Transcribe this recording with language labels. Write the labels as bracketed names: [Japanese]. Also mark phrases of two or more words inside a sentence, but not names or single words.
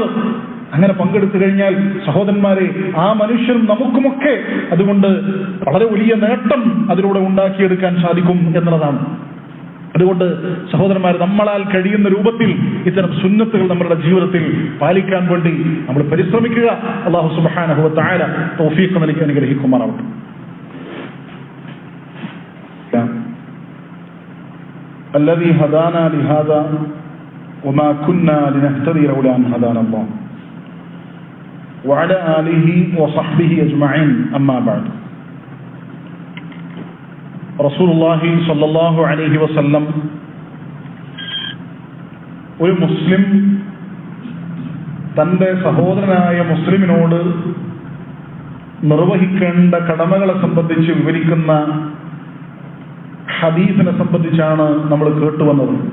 [Malayalam] അങ്ങനെ പങ്കെടുത്തു കഴിഞ്ഞാൽ സഹോദരന്മാരെ, ആ മനുഷ്യനും നമുക്കുമൊക്കെ അതുകൊണ്ട് വളരെ വലിയ നേട്ടം അതിലൂടെ ഉണ്ടാക്കിയെടുക്കാൻ സാധിക്കും എന്നുള്ളതാണ്. അതുകൊണ്ട് സഹോദരന്മാർ, നമ്മളാൽ കഴിയുന്ന രൂപത്തിൽ ഇത്തരം സുന്നത്തുകൾ നമ്മുടെ ജീവിതത്തിൽ പാലിക്കാൻ വേണ്ടി നമ്മൾ പരിശ്രമിക്കുക. [Arabic] الله سبحانه وتعالى [Malayalam] തൗഫീഖ് നൽകി അനുഗ്രഹിക്കുമാറാവട്ടെ. [Arabic] الذي هدانا لهذا وما كنا لنهتدي لولا أن هدانا الله وعلى آله وصحبه أجمعين. أما بعد. رسول الله صلى الله عليه وسلم [Malayalam] ഒരു മുസ്ലിം തന്റെ സഹോദരനായ മുസ്ലിമിനോട് നിർവഹിക്കേണ്ട കടമകളെ സംബന്ധിച്ച് വിവരിക്കുന്ന ഹദീസിനെ സംബന്ധിച്ചാണ് നമ്മൾ കേട്ടുവന്നത്.